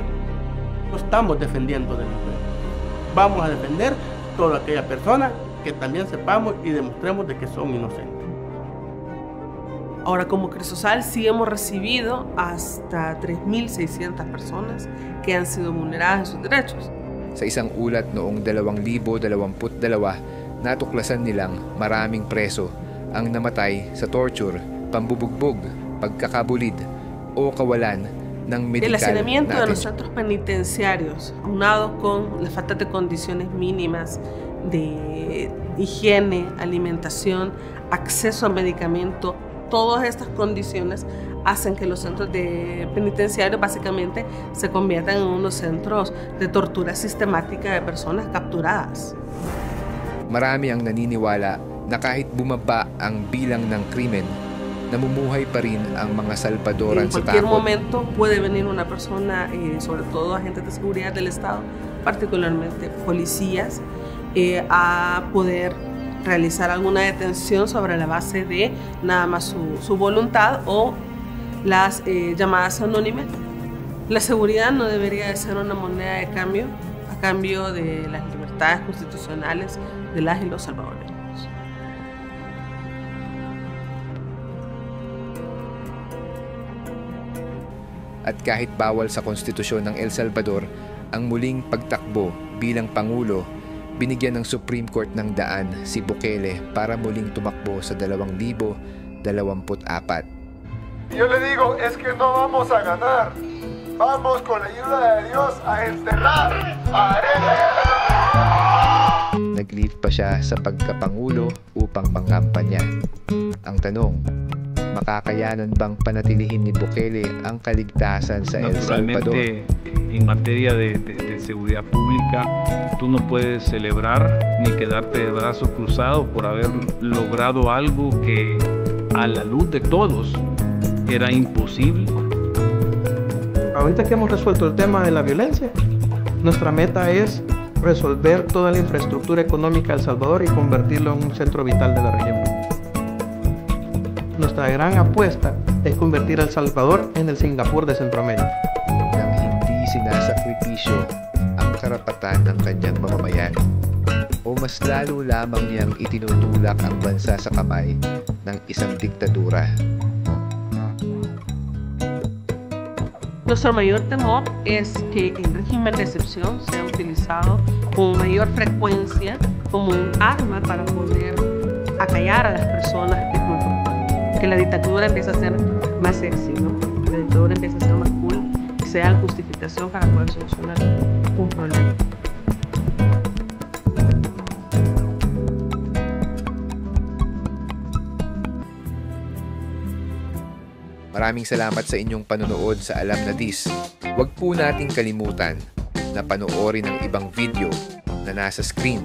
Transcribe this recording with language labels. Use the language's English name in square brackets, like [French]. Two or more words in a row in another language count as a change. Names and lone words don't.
[Spanish] No estamos defendiendo delincuentes. Vamos a defender toda aquella persona que también sepamos y demostremos de que son inocentes. Ahora, como Crisosal sí hemos recibido hasta 3,600 personas que han sido vulneradas en sus derechos. [Filipino] Sa isang ulat noong 2022, natuklasan nilang maraming preso ang namatay sa torture, pambubugbog, pagkakabulid o kawalan ng medical [Spanish] El hacinamiento [Filipino] na [Spanish] de los centros penitenciarios, aunado con la falta de condiciones mínimas de higiene, alimentación, acceso a medicamento, todas estas condiciones hacen que los centros penitenciarios básicamente se conviertan en unos centros de tortura sistemática de personas capturadas. [Filipino] Marami ang naniniwala na kahit bumaba ang bilang ng krimen, namumuhay pa rin ang mga salbadoran sa [Spanish] En cualquier [Filipino] takot. [Spanish] momento puede venir una persona, sobre todo agentes de seguridad del Estado, particularmente policías, a poder realizar alguna detención sobre la base de nada más su voluntad o las llamadas anónimas. La seguridad no debería de ser una moneda de cambio a cambio de las libertades constitucionales de las y los salvadoreños. [Filipino] At kahit bawal sa konstitusyon ng El Salvador ang muling pagtakbo bilang Pangulo, binigyan ng [English] Supreme Court [Filipino] ng daan si Bukele para muling tumakbo sa 2024. [Spanish] Yo le digo, es que no vamos a ganar. Vamos con la ayuda de Dios a enterrar a Arena. [Filipino] Nag-lead pa siya sa pagkapangulo upang mangampanya. Ang tanong, makakayanan bang panatilihin ni Bukele ang kaligtasan sa El Salvador? [Spanish] Naturalmente, en materia de seguridad pública, tú no puedes celebrar ni quedarte de brazos cruzados por haber logrado algo que a la luz de todos era imposible. Ahorita que hemos resuelto el tema de la violencia, nuestra meta es resolver toda la infraestructura económica de El Salvador y convertirlo en un centro vital de la región. Nuestra gran apuesta es convertir a El Salvador en el Singapur de Centroamérica. [Filipino] Nang hindi sinasakripisyo ang karapatan ng kanyang mamamayan, o mas lalo lamang niyang itinutulak ang bansa sa kamay ng isang diktadura. [Spanish] Nuestro mayor temor es que el régimen de excepción sea utilizado con mayor frecuencia como un arma para poder acallar a las personas, que la dictadura empiece a ser más sexy, ¿no? Que la dictadura empiece a ser más cool, que sea justificación para poder solucionar un problema. [Filipino] Maraming salamat sa inyong panonood sa Alam na Dis. Huwag po nating kalimutan na panoorin ang ibang video na nasa screen.